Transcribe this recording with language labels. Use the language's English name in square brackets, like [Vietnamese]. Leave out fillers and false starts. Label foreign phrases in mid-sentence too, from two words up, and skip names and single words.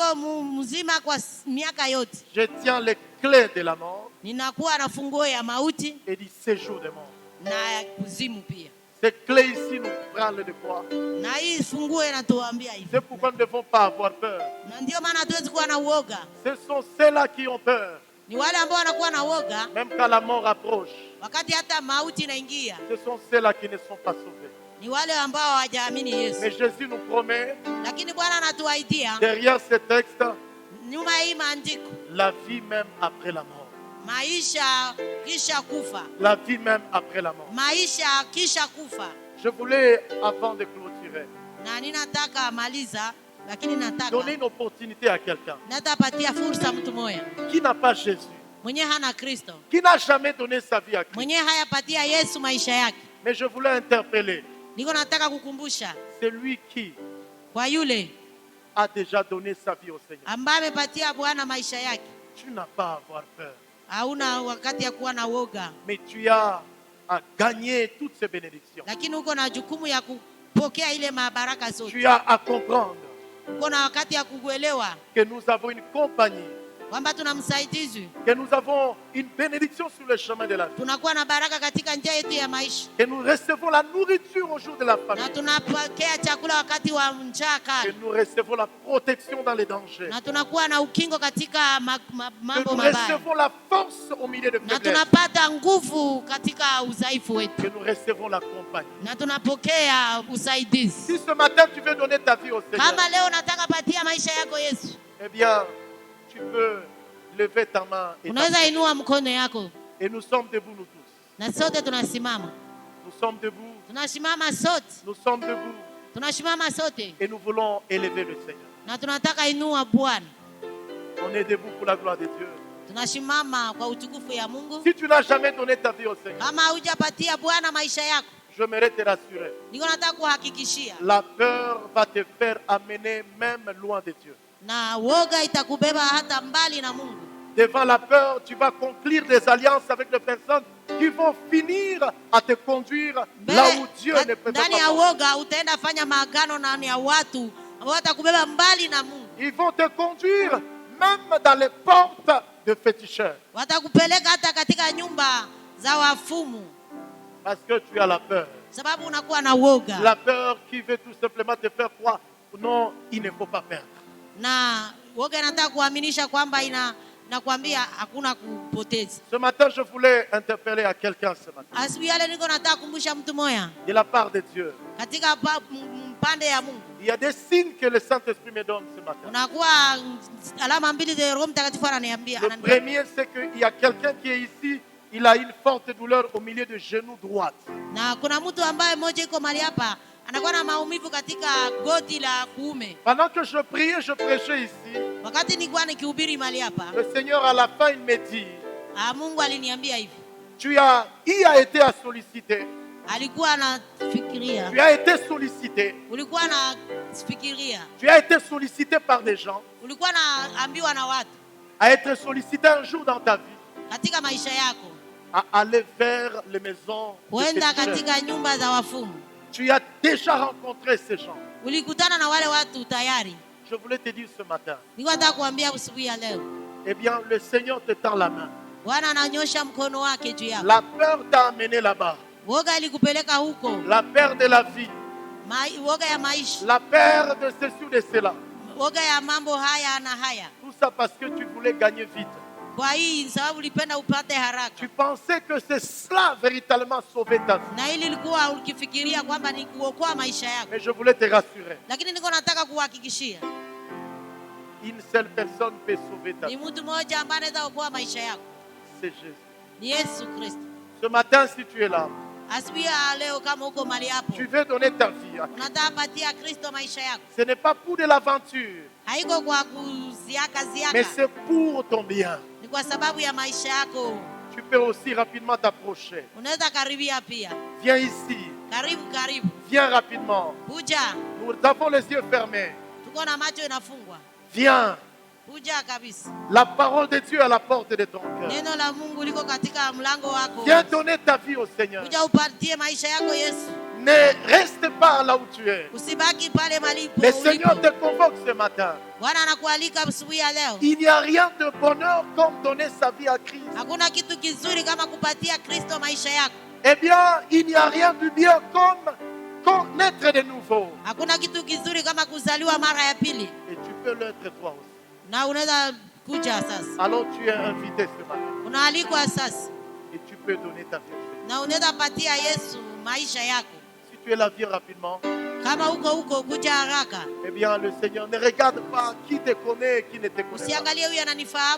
[French] Je tiens les clés de la mort et du séjour des morts. Ces clés ici nous parlent de quoi? C'est pourquoi nous ne devons pas avoir peur. Ce sont ceux-là qui ont peur. [Swahili] Ni wale ambao wanakuwa na woga. [French] Même quand la mort approche. [Swahili] Wakati hata mauti inaingia. [French] Ce sont ceux-là qui ne sont pas sauvés. [Swahili] Ni wale ambao hawajaamini Yesu. [French] Mais Jésus nous promet. [Swahili] Lakini Bwana anatuahidia. [French] Derrière ce texte. [Swahili] Nyuma hii maandiko. [French] La vie même après la mort. [Swahili] Maisha kisha kufa. [French] La vie même après la mort. [Swahili] Maisha kisha kufa. [French] Je voulais, avant de clôturer, [Swahili] na ninataka maliza, lakini nataka [French] donner une opportunité à quelqu'un [Swahili] natapatia fursa mtu moja [French] qui n'a pas Jésus, [Swahili] mwenye hana Kristo, [French] qui n'a jamais donné sa vie à Christ. [Swahili] Mwenye hayapatia Yesu maisha yake. [French] Mais je voulais interpeller. [Swahili] Niko nataka kukumbusha. [French] Celui qui [Swahili] kwa yule [French] a déjà donné sa vie au Seigneur. [Swahili] ambaye amepatia Bwana maisha yake. [French] Tu n'as pas à avoir peur. [Swahili] Hauna wakati ya kuwa na woga. [French] Mais tu as à gagner toutes ces bénédictions. [Swahili] Lakini uko na jukumu ya kupokea ile mabaraka zote. [French] Tu as à comprendre [Swahili] uko na wakati ya kuelewa [French] que nous avons une compagnie, [Swahili] kwamba tuna msaidizi, [French] que nous avons une bénédiction sur le chemin de la vie, [Swahili] tunakuwa na baraka katika njia yetu ya maisha, [French] que nous recevons la nourriture au jour de la famine, [Swahili] na tunapokea chakula wakati wa njaa kali, [French] que nous recevons la protection dans les dangers, [Swahili] na tunakuwa na ukingo katika mambo [French] que nous [Swahili] mabaya, [French] recevons la force au milieu de [Swahili] na [French] faiblesse, [Swahili] tunapata nguvu katika udhaifu wetu, [French] que nous recevons la compagnie. [Swahili] na tunapokea usaidizi. [French] Si ce matin tu veux donner ta vie au Seigneur, [Swahili] Kama leo nataka patia maisha yako Yesu, [French] eh bien, tu peux lever ta main [Swahili] unaweza inua mkono yako, [French] et nous sommes debout nous tous. [Swahili] na sote tunasimama. [French] Nous sommes debout. [Swahili] Tunasimama sote. [French] Nous sommes debout. [Swahili] Tunasimama sote. [French] Et nous voulons élever le Seigneur. [Swahili] Na tunataka inua Bwana. [French] On est debout pour la gloire de Dieu. [Swahili] Tunasimama kwa utukufu ya Mungu. [French] Si tu n'as jamais donné ta vie au Seigneur, [Swahili] kama hujapatia Bwana maisha yako, [French] j'aimerais te rassurer. [Swahili] Niko nataka kuhakikishia. [French] La peur va te faire amener même loin de Dieu. [Swahili] Na woga itakubeba hata mbali na Mungu. [French] Devant la peur, tu vas conclure des alliances avec des personnes qui vont finir à te conduire là où Dieu ne peut pas. [Swahili] Ndani ya woga utaenda fanya maagano ndani ya watu ambao watakubeba mbali na Mungu. [French] Ils vont te conduire même dans les portes de féticheurs. [Swahili] Watakupeleka hata katika nyumba za wafumu. [French] Parce que tu as la peur. [Swahili] Sababu unakuwa na woga. [French] La peur qui veut tout simplement te faire croire non, il ne faut pas perdre. [Swahili] Na woga inataka kuaminisha kwamba nakwambia hakuna kupoteza. [French] Ce matin, je voulais interpeller à quelqu'un ce matin. [Swahili] Asubuhi yale niko nataka kukumbusha mtu moja. [French] De la part de Dieu. [Swahili] Katika mpande ya Mungu. [French] Il y a des signes que le Saint-Esprit me donne ce matin. [Swahili] Unakuwa alama mbili za Roho Mtakatifu ananiambia. [French] Le premier, c'est qu'il y a quelqu'un qui est ici, il a une forte douleur au milieu du genou droit. [Swahili] Na kuna mtu ambaye mmoja iko mahali hapa anakuwa na maumivu katika goti la kuume. [French] Pendant que je priais, je prêchais ici. [Swahili] Wakati nilikuwa nikihubiri mahali hapa, [French] le Seigneur à la fin il me dit, [Swahili] Mungu aliniambia hivi. [French] Il a été à solliciter. [Swahili] Alikuwa anafikiria. [French] Tu as été sollicité. [Swahili] Ulikuwa anafikiria. [French] Tu as été sollicité par des gens. [Swahili] Ulikuwa naambiwa na watu. [French] À être sollicité un jour dans ta vie. [Swahili] Katika maisha yako. [French] À aller vers les maisons. [Swahili] Kwenda katika nyumba za wafumu. [French] Tu as déjà rencontré ces gens. [Swahili] Ulikutana na wale watu tayari. [French] Je voulais te dire ce matin. [Swahili] Nilikuwa nataka kuambia asubuhi ya leo. [French] Eh bien, le Seigneur te tend la main. [Swahili] Bwana ananyosha mkono wake juu yako. [French] La peur t'a amené là-bas. [Swahili] Woga ilikupeleka huko. [French] La peur de la vie. [Swahili] Woga ya maisha. [French] La peur de ceci ou de cela. [Swahili] Woga ya mambo haya na haya. [French] Tout ça parce que tu voulais gagner vite. [Swahili] Kwa hii sababu ulipenda upate haraka. [French] Tu pensais que c'est cela véritablement sauver ta vie. [Swahili] Na hili ilikuwa ukifikiria kwamba ni kuokoa maisha yako. [French] Mais je voulais te rassurer. [Swahili] Lakini niko nataka kuhakikishia. [French] Une seule personne peut sauver ta vie. [Swahili] Ni mtu mmoja ambaye anaweza kuokoa maisha yako. [French] C'est Jésus. [Swahili] Ni Yesu Kristo. [French] Ce matin si tu es là. [Swahili] Asubuhi leo kama uko mahali hapo. [French] Tu veux donner ta vie à Christ. [Swahili] Unataka patia Kristo maisha yako. [French] Ce n'est pas pour de l'aventure. [Swahili] Haiko kwa kuziaka ziaka. [French] Mais c'est pour ton bien. [Swahili] Ni kwa sababu ya maisha yako. [French] Tu peux aussi rapidement t'approcher. [Swahili] Unaweza karibia pia. [French] Viens ici. [Swahili] Karibu karibu. [French] Viens rapidement. [Swahili] Kuja. [French] Nous avons les yeux fermés. [Swahili] Tuko na macho inafungwa. [French] Viens. [Swahili] Kuja kabisa. [French] La parole de Dieu à la porte de ton cœur. [Swahili] Neno la Mungu liko katika mlango wako. [French] Viens donner ta vie au Seigneur. [Swahili] Kuja upatie maisha yako Yesu. [French] Ne reste pas là où tu es. [Swahili] Usibaki pale malipo. [French] Le Seigneur te convoque ce matin. [Swahili] Bwana anakualika asubuhi ya leo. [French] Il n'y a rien de bonheur comme donner sa vie à Christ. [Swahili] Hakuna kitu kizuri kama kupatia Kristo maisha yako. [French] Eh bien, il n'y a rien de bien comme naître de nouveau. [Swahili] Hakuna kitu kizuri kama kuzaliwa mara ya pili. [French] Et tu peux l'être toi aussi. [Swahili] Na unaweza [French] Alors tu es invité ce matin. Et tu peux donner ta vie. Si tu es là, viens rapidement. Eh bien, le Seigneur ne regarde pas qui te connaît et qui ne te connaît pas.